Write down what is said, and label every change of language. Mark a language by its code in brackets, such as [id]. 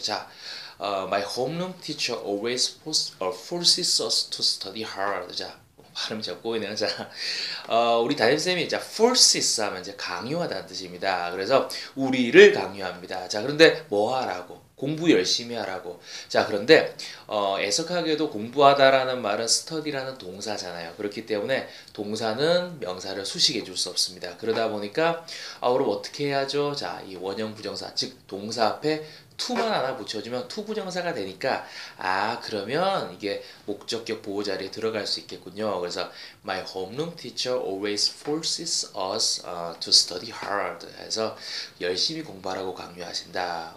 [en] 자, my homeroom teacher always forces us to study hard. [ko] 자, 발음이 잘 꼬이네요. 자, 우리 담임쌤이 자, forces 하면 이제 강요하다는 뜻입니다. 그래서 우리를 강요합니다. 자, 그런데 뭐 하라고? 공부 열심히 하라고. 자, 그런데 애석하게도 공부하다라는 말은 study라는 동사잖아요. 그렇기 때문에 동사는 명사를 수식해 줄 수 없습니다. 그러다 보니까 그럼 어떻게 해야죠? 자, 이 원형 부정사, 즉 동사 앞에 to만 하나 붙여주면 to 부정사가 되니까 그러면 이게 목적격 보호 자리에 들어갈 수 있겠군요. 그래서 [en] my homeroom teacher always forces us to study hard [ko] 해서 열심히 공부하라고 강요하신다.